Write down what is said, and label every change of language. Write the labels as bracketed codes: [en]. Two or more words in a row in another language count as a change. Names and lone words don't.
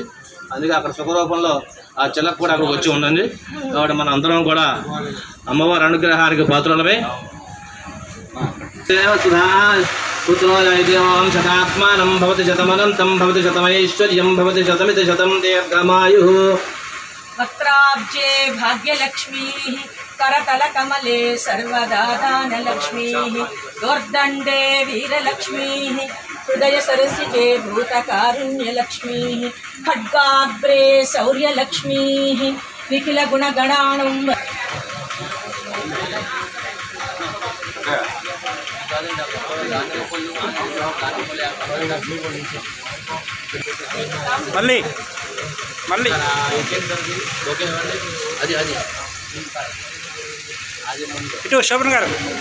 [te] అందుకే అక్కడ సుఖరూపంలో ఆ చిలకు కూడా అక్కడ వచ్చి ఉండండి. కాబట్టి మన అందరం కూడా అమ్మవారి అనుగ్రహానికి పాత్రలమే. [sa] पुत्रों शतात्मानं भवति शतमनंतं भवति शतमैश्वर्यं भवति शतमिति शतं दीर्घमायु. वक्त्राब्जे भाग्यलक्ष्मी करतल कमले सर्वदा दानलक्ष्मी दोर्दण्डे वीरलक्ष्मी हृदय सरसिजे भूतकारुण्यलक्ष्मी खड्गाग्रे शौर्यलक्ष्मी निखिल गुणगणाणं [te] మళ్ళీ ఇటు శోభన్ గారు